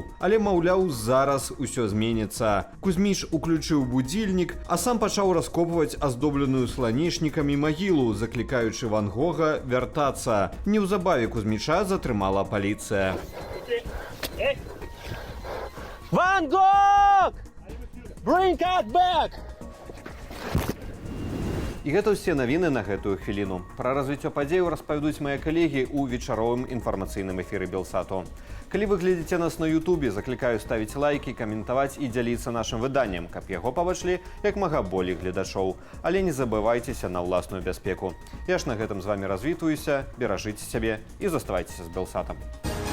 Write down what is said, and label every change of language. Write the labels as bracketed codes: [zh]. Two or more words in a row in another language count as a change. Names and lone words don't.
[be] Але, маўляў, зараз усё зменіцца. Кузьміч уключыў будзільнік, а сам пачаў раскопваць аздобленую сланечнікамі магілу, заклікаючы Ван Гога вяртацца. Неўзабаве Кузьміча затрымала паліцыя. Ван Гог! [en] Bring us back! [be] І гэта ўсе навіны на гэтую хвіліну. Пра развіццё падзеяў распавядуць мае калегі ў вечаровым інфармацыйным эфіры Белсату. Калі вы глядзіце нас на Ютубе, заклікаю ставіць лайкі, каментаваць і дзяліцца нашым выданнем, каб яго пабачылі як мага болей гледачоў. Але не забывайцеся на ўласную бяспеку. Я ж на гэтым з вамі развітваюся, беражыце сябе і заставайцеся з Белсатам.